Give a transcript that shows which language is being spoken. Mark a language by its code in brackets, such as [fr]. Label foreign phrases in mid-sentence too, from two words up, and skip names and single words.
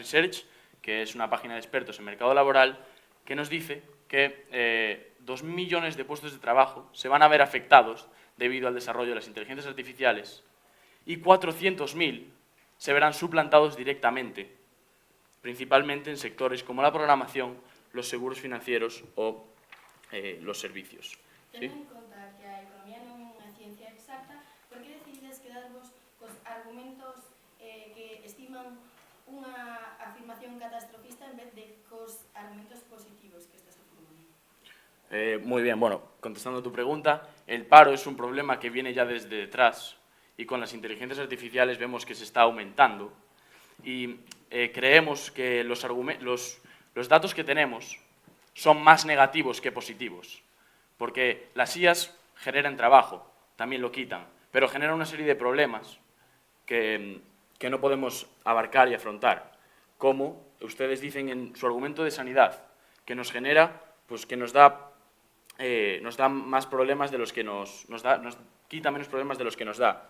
[es] Research, que es una página de expertos en mercado laboral, que nos dice que 2 millones de puestos de trabajo se van a ver afectados debido al desarrollo de las inteligencias artificiales y 400.000 se verán suplantados directamente, principalmente en sectores como la programación, los seguros financieros o los servicios. [gl] Tendo en conta que a economía non é unha ciencia exacta, por que decidides quedarvos cos argumentos que estiman unha afirmación catastrofista en vez de cos argumentos positivos que estás afirmando? [es] Muy bien, bueno, contestando a tu pregunta, el paro es un problema que viene ya desde detrás y con las inteligencias artificiales vemos que se está aumentando y creemos que los datos que tenemos son más negativos que positivos, porque las IAs generan trabajo, también lo quitan, pero generan una serie de problemas que no podemos abarcar y afrontar, como ustedes dicen en su argumento de sanidad, que nos genera, pues que nos da más problemas de los que nos quita menos problemas de los que nos da.